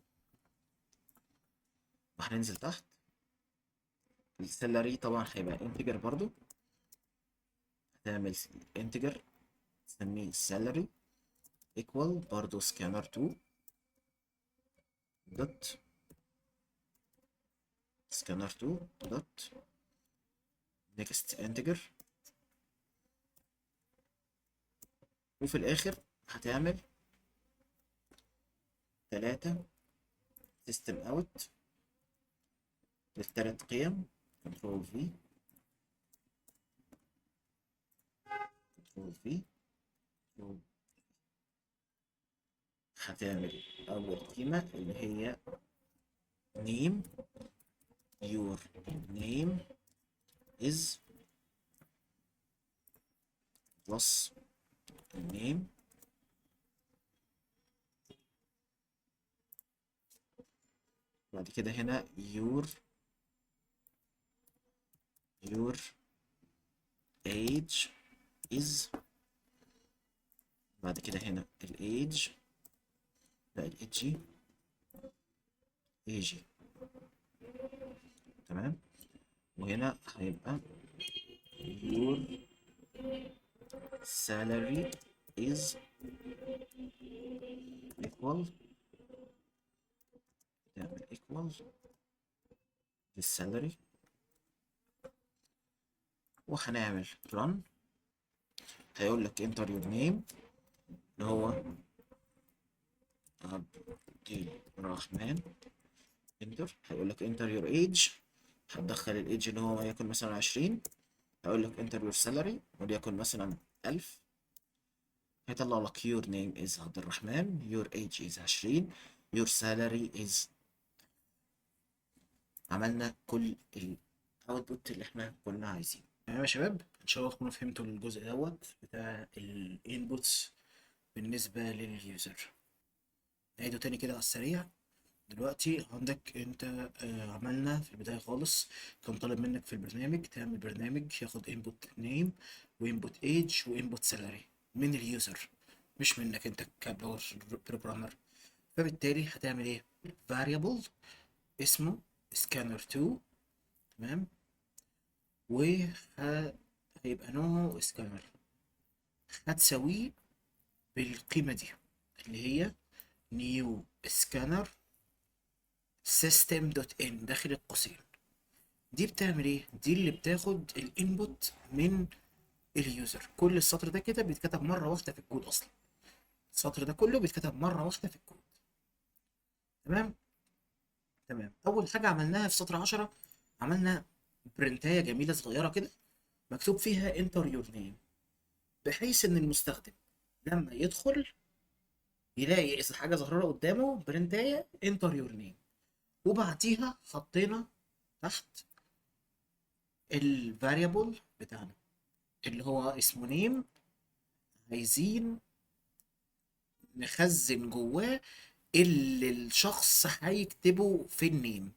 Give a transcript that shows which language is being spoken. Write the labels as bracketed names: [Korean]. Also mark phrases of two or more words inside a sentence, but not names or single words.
[Arabic] وهننزل تحت السالري طبعا هيبقى انتجر برضو، هتعمل انتجر تسميه [English] salary equal [Arabic] برضو [English] scanner 2 dot scanner 2 dot next integer. [Arabic] وفي الاخر هتعمل 3 [English] system out [Arabic] للتلات قيم [English] control v control v. [Arabic] هتعمل اول قيمة اللي هي [English] name your name is plus name [Arabic] بعد كده هنا [English] your age is [Arabic] بعد كده هنا الage لا الage age. تمام وهنا هيبقى [English] your salary is equal [Arabic] تعمل equal للسالري وهنعمل run. هيقول لك [English] enter your name [Arabic] اللي هو عبد الرحمن enter. هيقول لك [English] enter your age [Arabic] هتدخل الايدج اللي هو يكون مثلا 20. هيقول لك [English] enter your salary [Arabic] وليكن مثلا 1000. [English] هيطلع لك your name is عبد الرحمن your age is 20 your salary is. [Arabic] عملنا كل الاوتبوت اللي احنا كنا عايزينه. تمام يا شباب ان شاء الله تكونوا فهمتوا الجزء دوت بتاع الانبوتس بالنسبه لليوزر. نعيده تاني كده على السريع. دلوقتي عندك انت عملنا في البدايه خالص كان طالب منك في البرنامج تعمل برنامج ياخد [English] input name وinput age وinput salary [Arabic] من اليوزر مش منك انت كبروجرامر. فبالتالي هتعمل ايه variable اسمه scanner 2. تمام وهيبقى نوعه scanner هتساويه بالقيمة دي اللي هي [English] new scanner system.in [Arabic] داخل القوسين. دي بتعمل ايه؟ دي اللي بتاخد الانبوت من اليوزر. كل السطر ده كده بيتكتب مرة واحدة في الكود اصلا. السطر ده كله بيتكتب مرة واحدة في الكود. تمام؟ تمام. أول حاجة عملناها في سطر 10 عملنا برنتاية جميلة صغيرة كده مكتوب فيها [English] enter your name [Arabic] بحيث إن المستخدم لما يدخل يلاقي إذا حاجة ظاهرة قدامه برنتاية [English] enter your name. [Arabic] وبعديها حطينا تحت الفاريبل بتاعنا اللي هو اسمه نيم، عايزين نخزن جواه اللي الشخص هيكتبه في النيم.